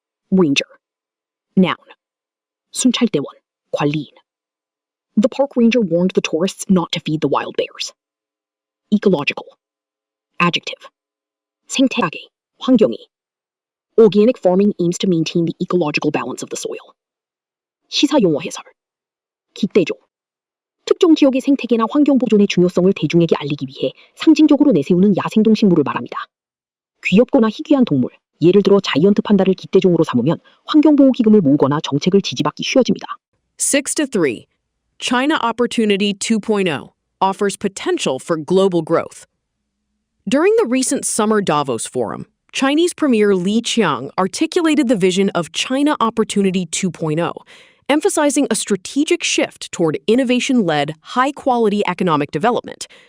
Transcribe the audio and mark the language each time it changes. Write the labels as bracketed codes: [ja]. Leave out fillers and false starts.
[en] Ranger. Noun. [ko] 순찰대원, 관리인. [en] The park ranger warned the tourists not to feed the wild bears. Ecological. Adjective. [ko] 생태학의, 환경이. [en] Organic farming aims to maintain the ecological balance of the soil. [ko] 시사용어 해설. 기대종. 특정 지역의 생태계나 환경 보존의 중요성을 대중에게 알리기 위해 상징적으로 내세우는 야생동식물을 말합니다. 귀엽거나 희귀한 동물, 예를 들어 자이언트 판다를 기대종으로 삼으면 환경보호기금을 모으거나 정책을 지지받기 쉬워집니다. 6-3. [en] China Opportunity 2.0 offers potential for global growth. During the recent Summer Davos Forum, Chinese Premier Li Qiang articulated the vision of China Opportunity 2.0, emphasizing a strategic shift toward innovation-led, high-quality economic development.